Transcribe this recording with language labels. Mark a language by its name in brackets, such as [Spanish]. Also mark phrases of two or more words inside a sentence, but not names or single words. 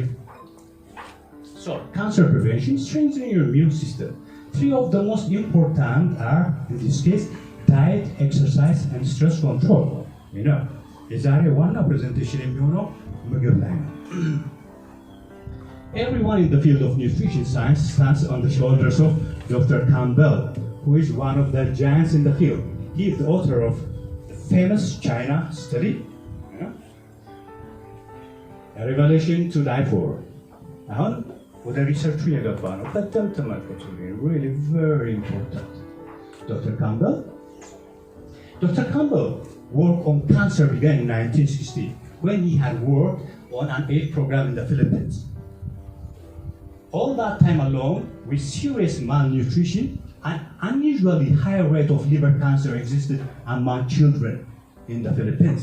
[English] So cancer prevention, strengthening your immune system. 3 of the most important are, in this case, diet, exercise, and stress control. You know, [Amharic] የዛሬ ዋና presentation የሚሆነው ምግብ ላይ ነው። [English] Everyone in the field of nutrition science stands on the shoulders of Dr. Campbell, who is one of the giants in the field. He is the author of the famous China study, A Revelation to Die For. [Amharic] አሁን ወደ ሪሰርቹ የገባ ነው። በጣም ተመልከቱ። [English] Really very important. Dr. Campbell work on cancer began in 1960 when he had worked on an AIDS program in the Philippines. All that time alone, with serious malnutrition, an unusually high rate of liver cancer existed among children in the Philippines.